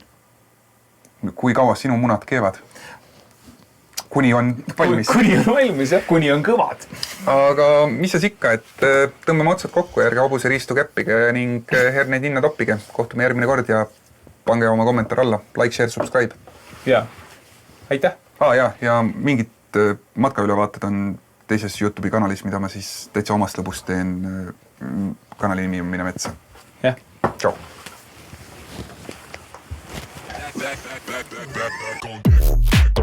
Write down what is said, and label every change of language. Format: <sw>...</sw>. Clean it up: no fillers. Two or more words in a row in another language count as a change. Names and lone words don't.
<et>Kui kaua sinu munad keevad? Kuni on valmis. Kuni on valmis, jah. Kuni on kõvad. Aga mis siis ikka, et tõmbame otsad kokku, järge hobuse riistu käppige ning herneid hinna toppige. Kohtume järgmine kord ja pange oma kommentaar alla.</et> <en>Like, share, subscribe.</en> <et>ja aitäh! Ja mingid matkaülevaated on teises YouTube'i kanalis, mida ma siis täitsa omast lõbust teen. Kanali nimi on Mine metsa. Jah. Tšau!</et> <en>Back on deck.</en>